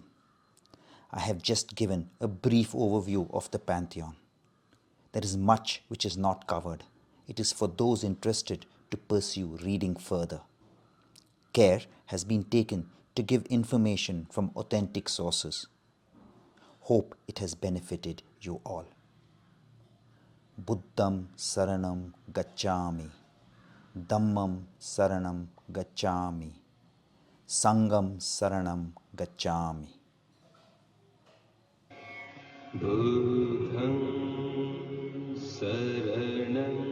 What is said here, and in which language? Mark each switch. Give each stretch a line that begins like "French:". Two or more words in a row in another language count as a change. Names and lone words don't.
English: I have just given a brief overview of the Pantheon. There is much which is not covered. It is for those interested to pursue reading further. Care has been taken to give information from authentic sources. Hope it has benefited you all.
Pali: Buddham Saranam Gacchami, Dhammam Saranam Gacchami, Sangam Saranam Gacchami. Buddham Saranam